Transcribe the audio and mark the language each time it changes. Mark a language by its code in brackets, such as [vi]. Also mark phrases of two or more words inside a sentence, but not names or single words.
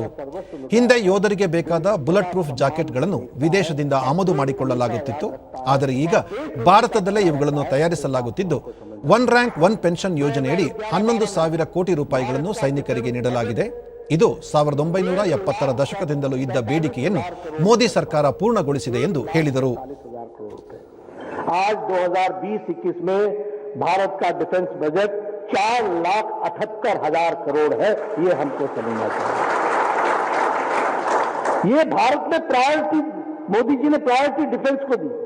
[kn] ಹಿಂದೆ ಯೋಧರಿಗೆ ಬೇಕಾದ [en] bullet proof [kn] ಜಾಕೆಟ್ಗಳನ್ನು ವಿದೇಶದಿಂದ ಆಮದು ಮಾಡಿಕೊಳ್ಳಲಾಗುತ್ತಿತ್ತು. ಆದರೆ ಈಗ ಭಾರತದಲ್ಲೇ ಇವುಗಳನ್ನು ತಯಾರಿಸಲಾಗುತ್ತಿದ್ದು, ಒನ್ ರ್ಯಾಂಕ್ ಒನ್ ಪೆನ್ಷನ್ ಯೋಜನೆಯಡಿ 11,000 ಕೋಟಿ ರೂಪಾಯಿಗಳನ್ನು ಸೈನಿಕರಿಗೆ ನೀಡಲಾಗಿದೆ. ಇದು 1970ರ ದಶಕದಿಂದಲೂ ಇದ್ದ ಬೇಡಿಕೆಯನ್ನು ಮೋದಿ ಸರ್ಕಾರ ಪೂರ್ಣಗೊಳಿಸಿದೆ ಎಂದು ಹೇಳಿದರು. [hi] आज 2020-21 में भारत का [en] defence budget [hi] 4,78,000 करोड़ है. ये हमको समझना चाहिए. ये भारत में प्रायोरिटी, मोदी जी ने प्रायोरिटी डिफेंस को दी.